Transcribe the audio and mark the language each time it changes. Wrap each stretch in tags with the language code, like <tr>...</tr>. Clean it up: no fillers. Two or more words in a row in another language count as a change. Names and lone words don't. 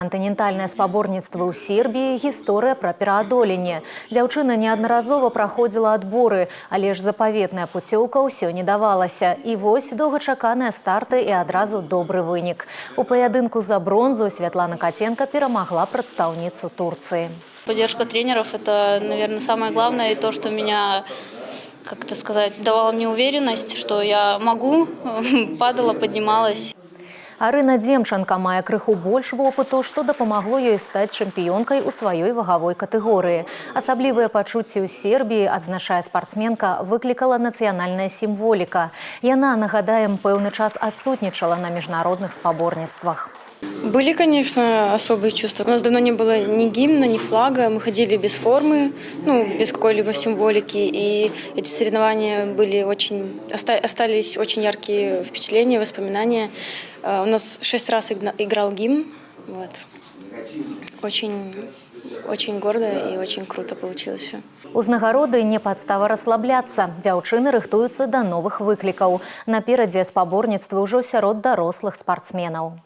<be>Кантынентальнае спаборніцтва ў Сербіі – гісторыя пра пераадоленне. Дзяўчына неаднаразова праходзіла адборы, але ж запаветная пуцёўка ўсё не давалася. І вось доўгачаканыя старты і адразу добры вынік. У паядынку за бронзу Святлана Котенко перамагла прадстаўніцу Турцыі.</be> <ru>Поддержка тренеров – это, наверное, самое главное, и то, что меня, как это сказать, давало мне уверенность, что я могу, падала, поднималась.</ru> <be>Арына Демченко мае крыху больш вопыту, што дапамагло ёй стаць чэмпіёнкай у сваёй вагавой катэгорыі. Асаблівыя пачуцці ў Сербіі, адзначае спартсменка, выклікала нацыянальная сімволіка. Яна, нагадаем, пэўны час адсутнічала на міжнародных спаборніцтвах.</be> <ru>Были, конечно, особые чувства. У нас давно не было ни гимна, ни флага. Мы ходили без формы, без какой-либо символики. И эти соревнования остались очень яркие впечатления, воспоминания. У нас 6 раз играл гимн. Вот. Очень гордо и очень круто получилось все.</ru> <be>Узнагароды не падстава расслабляцца. Дзяўчыны рыхтуюцца да новых выклікаў. Наперадзе спаборніцтвы ўжо сярод дарослых спартсменаў.</be>